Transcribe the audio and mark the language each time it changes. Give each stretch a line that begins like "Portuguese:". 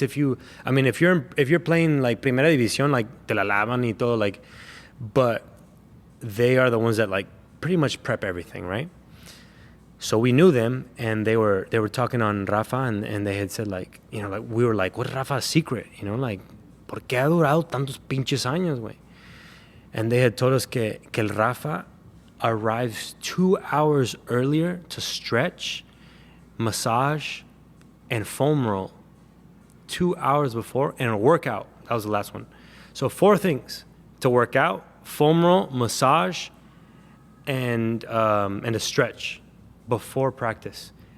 English: If you're playing, like, Primera División, like, te la lavan y todo, like, but they are the ones that, like, pretty much prep everything, right? So we knew them, and they were talking on Rafa, and they had said, like, you know, like, we were like, what's Rafa's secret?
Spanish: You know, like, ¿por qué ha durado tantos pinches años, güey?
English: And they had told us que el Rafa arrives 2 hours earlier to stretch, massage, and foam roll. 2 hours before, and a workout. That was the last one. So 4 things to work out: foam roll, massage, and a stretch before practice.